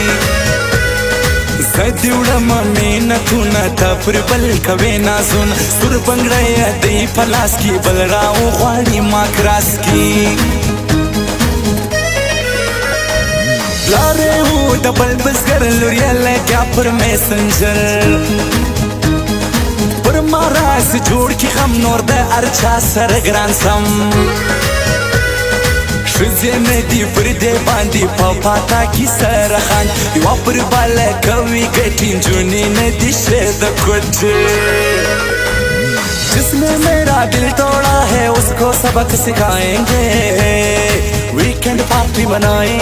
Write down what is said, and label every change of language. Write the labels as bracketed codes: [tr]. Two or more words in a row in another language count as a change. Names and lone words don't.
[ps] زه دې وړم مینتونه ته پر بل کوې نازونه سور بنګړی دی په لاس کې بل راوغواړي ما کراس کې پلاری و د بل بزګر لور یې لګیا پر میسنجر پر ما راز جوړ کړي غم نور د هر چا سره ګران سم ښځې نه دي پر دې باندې په پاتا کې سره خان یوه پر بله کوي ګټې نجونې نه دي ښې د کوټې [ur] جس میں میرا دل توڑا ہے اس کو سبق سکھائیں گے [en] weekend party [ur] منائیں